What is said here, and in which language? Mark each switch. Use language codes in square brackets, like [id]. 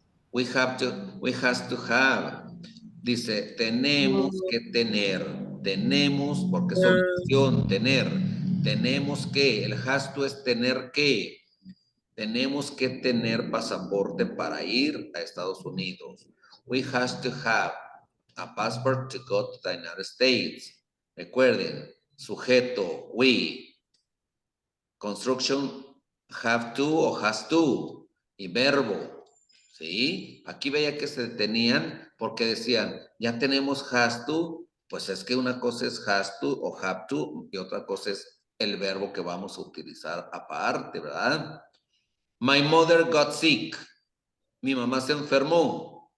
[en] We have to have. [es] Dice, tenemos que tener. Tenemos, porque es obligación, tener. Tenemos que. El has to es tener que. Tenemos que tener pasaporte para ir a Estados Unidos. [en] We have to have a passport to go to the United States. [es] Recuerden, sujeto, we. Construction, have to o has to. Y verbo, ¿sí? Aquí veía que se detenían porque decían, ya tenemos has to, pues es que una cosa es has to o have to y otra cosa es el verbo que vamos a utilizar aparte, ¿verdad? [en] My mother got sick. [es] Mi mamá se enfermó.